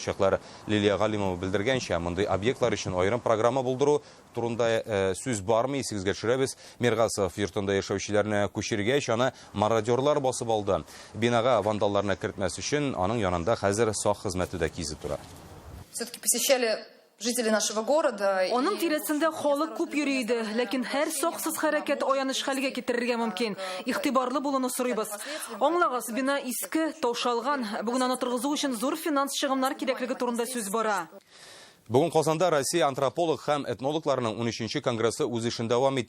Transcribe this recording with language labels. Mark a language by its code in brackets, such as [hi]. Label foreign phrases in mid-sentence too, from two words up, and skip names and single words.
[tt] Лилия Галимова белдергәнчә, мондый объектлар өчен аерым программа булдыру турында сүз бармы, исегезгә төшерәбез. Миргасов йортында яшәүчеләрне күчергәч, аны мародерлар басып алды. Бинага вандалларны кертмәс өчен аның янында хәзер сак хезмәте дә кизеп тора. [ru] Все-таки посещали жители нашего города. [tt] Аның тирәсендә халык күп йөри иде, ләкин һәр саксыз хәрәкәт аяныч хәлгә китерергә мөмкин. Игътибарлы булуны сорыйбыз. Аңлагыз, бина иске, таушалган. Бүген аны торгызу өчен зур финанс чыгымнар кирәклеге турында сүз бара. Бүген Казанда Россия антрополог һәм этнологларының 13-нче конгрессы үз эшен дәвам итте.